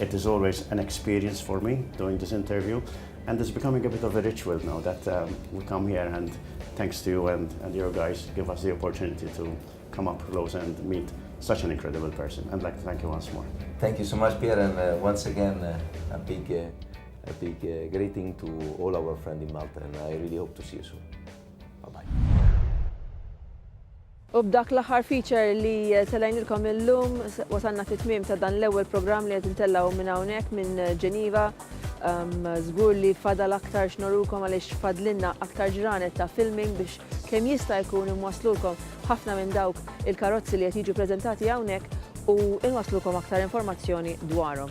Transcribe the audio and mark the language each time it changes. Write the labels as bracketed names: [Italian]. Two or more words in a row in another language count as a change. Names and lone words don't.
[English] It is always an experience for me doing this interview, and it's becoming a bit of a ritual now that we come here and thanks to you and your guys give us the opportunity to come up close and meet such an incredible person. I'd like to thank you once more. Thank you so much, Pierre, and once again, a big greeting to all our friends in Malta, and I really hope to see you soon. Bye-bye. [Maltese] U b'dak l-aħħar feature li telajnilkom illum wasalna fit-tmiem ta' dan l-ewwel programm li qed intellaw minn hawnhekk minn Ġeniva. Żgur li fadal aktar xnorukom għaliex fadlinna aktar ġranet ta' filming biex kemm jista' jkun imwasslulkom ħafna minn dawk il-karozzi li qed jiġu preżentati hawnhekk u inwasslukom aktar informazzjoni dwarhom.